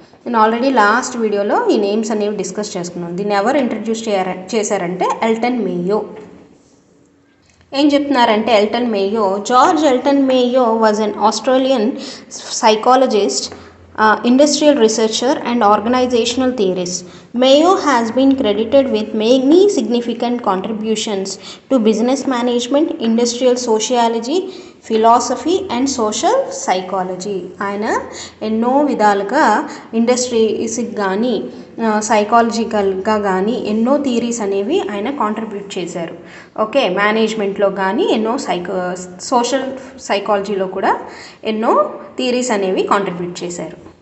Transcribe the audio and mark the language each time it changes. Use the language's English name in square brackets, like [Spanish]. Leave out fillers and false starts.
[Telugu] నేను already last వీడియోలో ఈ నేమ్స్ అనేవి డిస్కస్ చేసుకున్నాను. దీన్ని ఎవరు ఇంట్రడ్యూస్ చేశారంటే ఎల్టన్ మేయో. ఏం చెప్తున్నారంటే [English] Elton Mayo, George Elton Mayo was an Australian psychologist, industrial researcher and organizational theorist. Mayo has been credited with many significant contributions to business management, industrial sociology, philosophy and social psychology. [Telugu] ఆయన ఎన్నో విధాలుగా ఇండస్ట్రీస్కి కానీ సైకాలజికల్గా కానీ ఎన్నో theories అనేవి ఆయన contribute చేశారు. Okay, మేనేజ్మెంట్లో కానీ ఎన్నో సోషల్ సైకాలజీలో కూడా ఎన్నో థియరీస్ అనేవి కాంట్రిబ్యూట్ చేశారు.